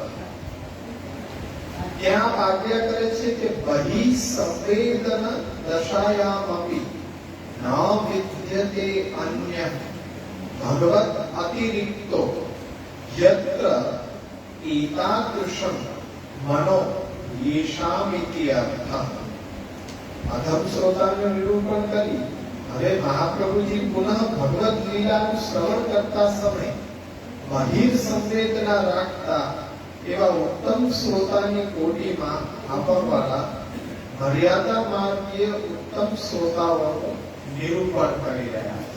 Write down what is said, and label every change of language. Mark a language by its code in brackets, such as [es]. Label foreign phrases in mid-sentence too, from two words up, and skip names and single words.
[gu] ત્યાં આજ્ઞા કરે છે કે [sa] બહિ સંવેદન દશાયામપી ન વિદ્યતે અન્ય ભગવત અતિરિક્તો યત્ર એતાદૃશં મનો येषामिति अर्थः। [gu] अधम श्रोताનું નિરૂપણ કરી હવે મહાપ્રભુજી પુનઃ ભગવદ લીલાનું શ્રવણ કરતા સમય બહિર સંવેદના રાખતા એવા ઉત્તમ શ્રોતાની કોટીમાં આવવાવાળા મર્યાદા માર્ગીય ઉત્તમ શ્રોતાઓનું નિરૂપણ કરી રહ્યા છે।